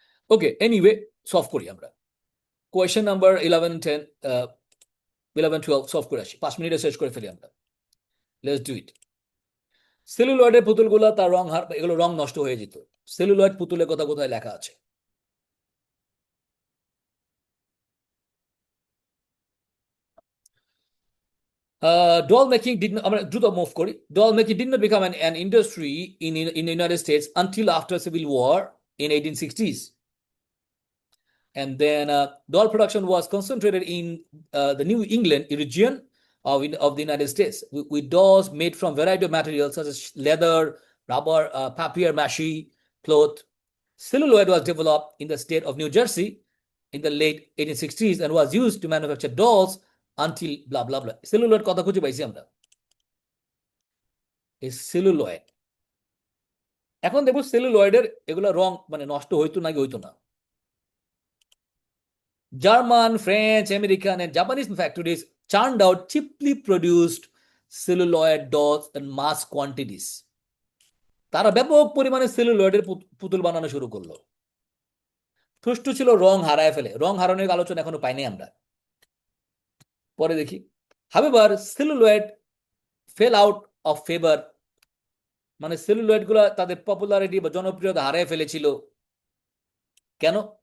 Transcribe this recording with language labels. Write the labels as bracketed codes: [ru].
[bn] ওকে, anyway, solve করি আমরা। Question number 11, 10, 11, 12 solve করে আসি, 5 মিনিটে শেষ করে ফেলি আমরা। [en] Let's do it. [bn] সেলুলয়েডের পুতুলগুলো তার রং এগুলো রং নষ্ট হয়ে যেত। সেলুলয়েড পুতুলের কথা কোথায় লেখা আছে? [en] Doll making did not, [bn] আমরা দ্রুত মুভ করি। [en] Doll making did not become an industry in the United States until after Civil War in 1860s. And then doll production was concentrated in the New England region of the United States, with dolls made from variety of materials such as leather, rubber, papier mâché, cloth. Celluloid was developed in the state of New Jersey in the late 1860s and was used to manufacture dolls until blah blah blah. [bn] Celluloid কথা খুঁজে পাইছি আমরা, এই celluloid. এখন দেখো সেলুলয়েডের এগুলো রং মানে নষ্ট হইতো নাকি হইতো না। [en] German, French, American, and Japanese factories churned out cheaply produced celluloid dolls in mass quantities. [bn] তারা ব্যাপক পরিমাণে সেলুলয়েডের পুতুল বানানো শুরু করলো। সুষ্ঠু ছিল রং হারায় ফেলে, রং হারানোর আলোচনা এখনো পাইনি আমরা। পরে দেখি, [en] however celluloid fell out of favour, [bn] মানে সেলুলয়েড গুলা তাদের পপুলারিটি বা জনপ্রিয়তা হারিয়ে ফেলেছিল। কেন?